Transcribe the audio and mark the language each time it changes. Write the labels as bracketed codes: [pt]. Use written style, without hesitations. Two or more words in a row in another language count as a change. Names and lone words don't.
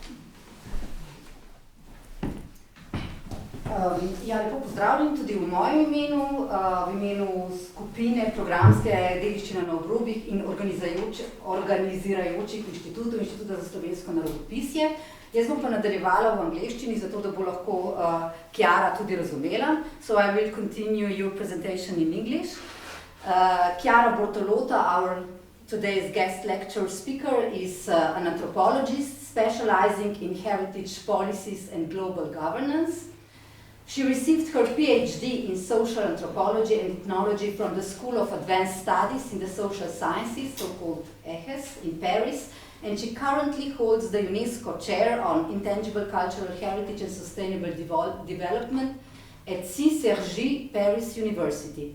[sl] Lepo pozdravljam tudi v mojem imenu, v imenu skupine programske dediščine na obrobjih in organizirajočih inštitutov, Inštituta za slovensko narodopisje. Jaz bom pa nadaljevala v angleščini, zato da bo lahko Chiara tudi razumela. [en] So I will continue your presentation in English. Chiara Bortolotto, our today's guest lecture speaker, is an anthropologist specializing in heritage policies and global governance. She received her PhD in social anthropology and ethnology from the School of Advanced Studies in the Social Sciences, so-called EHES, in Paris, and she currently holds the UNESCO Chair on Intangible Cultural Heritage and Sustainable Development at CCRJ Paris University.